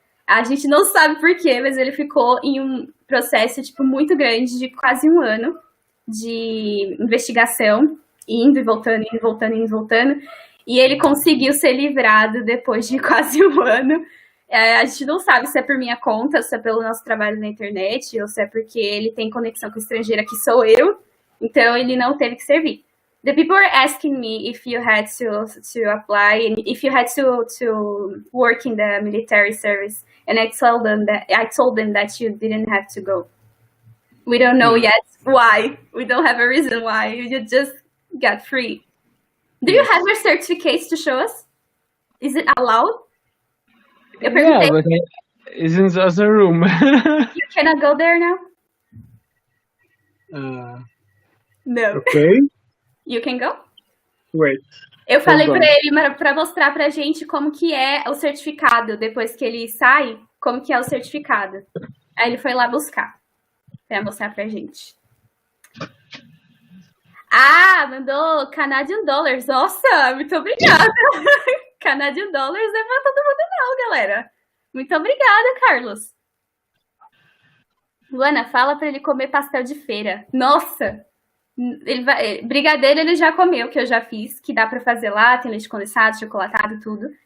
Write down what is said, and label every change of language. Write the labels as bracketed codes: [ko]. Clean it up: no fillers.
[pt] A gente não sabe por quê, mas ele ficou em um processo, tipo, muito grande, de quase um ano de investigação, indo e voltando, indo e voltando, indo e voltando. E ele conseguiu ser livrado depois de quase um ano. A gente não sabe se é por minha conta, se é pelo nosso trabalho na internet, ou se é porque ele tem conexão com o estrangeiro, que sou eu. Então, ele não teve que servir. [en] The people are asking me if you had to apply, and if you had to work in the military service. And I told them that you didn't have to go. We don't know yet why. We don't have a reason why. You just got free. Do you have your certificates to show us? Is it allowed? Yeah, but it's in the other room. You cannot go there now? No. Okay. You can go? Wait. [pt] Eu falei para ele para mostrar pra gente como que é o certificado, depois que ele sai, como que é o certificado. Aí ele foi lá buscar, para mostrar pra gente. Ah, mandou Canadian Dollars. Nossa, muito obrigada. Canadian Dollars não é pra todo mundo não, galera. Muito obrigada, Carlos. Luana, fala pra ele comer pastel de feira. Nossa! Brigadeiro ele já comeu, que eu já fiz, que dá pra fazer lá, tem leite condensado, chocolatado, tudo.